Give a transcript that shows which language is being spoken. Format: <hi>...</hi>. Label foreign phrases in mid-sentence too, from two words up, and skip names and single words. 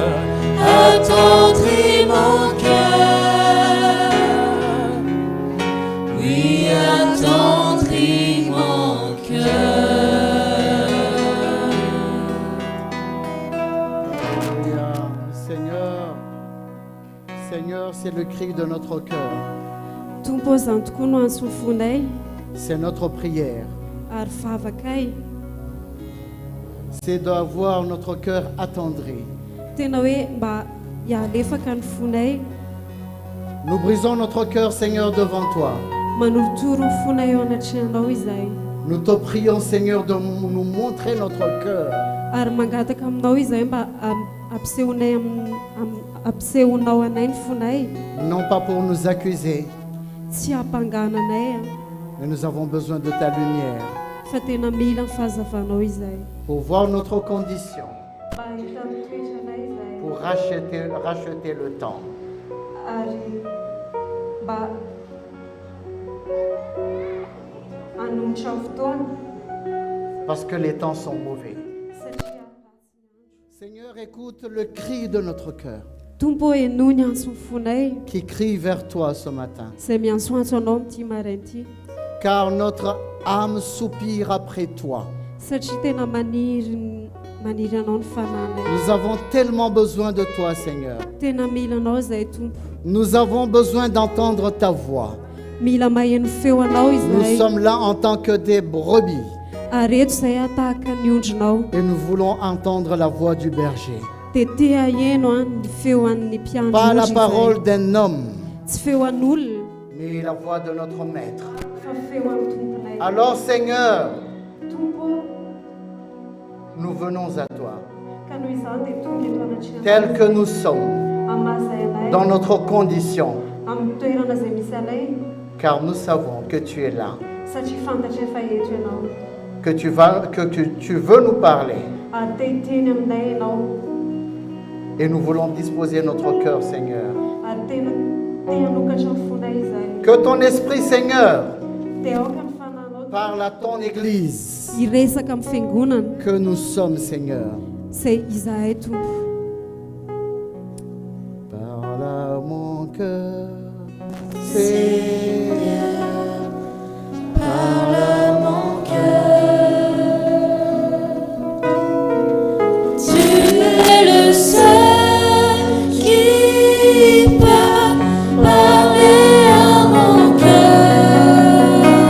<fr>Attendris mon cœur. Oui, attendris mon cœur. Alléluia. Seigneur, c'est le cri de notre cœur.</fr> <mg>Tompo zany tokoa no antsoiny fonay</mg> <fr>C'est notre prière.</fr> <mg>ary favakay.</mg> <fr>C'est d'avoir notre cœur attendri.</fr> <mg>Tena hoe mba hialefaka ny fonay,</mg> <fr>Nous brisons notre cœur, Seigneur, devant toi.</fr> <mg>manolotoro ny fonay eo anatrehanao izahay.</mg> <fr>Nous te prions, Seigneur, de nous montrer notre cœur.</fr> <mg>Ary mangataka aminao izahay mba ampisehonao anay ny fonay,</mg> <fr>Non pas pour nous accuser,</fr> <mg>tsy hampangana anay</mg> <fr>mais nous avons besoin de ta lumière</fr> <mg>fa tena mila ny fahazavanao izahay.</mg> <fr>pour voir notre condition,</fr> <mg>Mba hita ny toetranay izahay</mg> <fr>pour racheter le temps.</fr> <mg>ary mba hanombotra ny fotoana</mg> <fr>Parce que les temps sont mauvais.</fr> <mg>satria ratsy ny andro.</mg> <fr>Seigneur, écoute le cri de notre cœur</fr> <mg>Tompo eno ny antso ny fonay</mg> <fr>qui crie vers toi ce matin.</fr> <mg>izay miantsoantso anao amin'ity maraina ity,</mg> <fr>Car notre âme soupire après toi.</fr> <mg>satria tena maniry anao ny fananay.</mg> <fr>Nous avons tellement besoin de toi, Seigneur.</fr> <mg>Tena mila anao izahay Tompo,</mg> <fr>Nous avons besoin d'entendre ta voix.</fr> <mg>mila maheno feo anao</mg> <fr>Nous</fr> <mg>izahay,</mg> <fr>sommes là en tant que des brebis</fr> <mg>ary eto izay atahaka ny ondronao,</mg> <fr>et nous voulons entendre la voix du berger.</fr> <mg>dia te aheno ny feo an'ny</mg> <fr>Pas la</fr> <mg>mpiandro</mg> <fr>parole d'un homme,</fr> <mg>tsy feo an'olona</mg> <fr>mais la voix de notre maître.</fr> <mg>fa feo amin'ny tomponay.</mg> <fr>Alors, Seigneur,</fr> <mg>Tompo,</mg> <fr>nous venons à toi,</fr> <mg>ka noho izany dia tonga eto anatrehanao</mg> <fr>tels que nous sommes,</fr> <mg>amazay anay</mg> <fr>dans notre condition,</fr> <mg>amin'ny toerana izay misy anay,</mg> <fr>car nous savons que tu es là,</fr> <mg>satria fantatra efa eto ianao,</mg> <fr>que tu veux nous parler.</fr> <mg>ary te hiteny aminay ianao,</mg> <fr>Et nous voulons disposer notre cœur, Seigneur.</fr> <mg>ary tena te hanokatra ny fonay izahay.</mg> <fr>Que ton esprit, Seigneur,</fr> <mg>Dia aoka ny fananao</mg> <fr>parle à ton Église,</fr> <mg>hiresaka amin'ny fiangonana</mg> <fr>que nous sommes, Seigneur.</fr> <mg>izay izahay Tompo.</mg> <fr>Parle à mon cœur, Seigneur. Parle à mon cœur. Tu es le seul qui peut parler à mon cœur.</fr>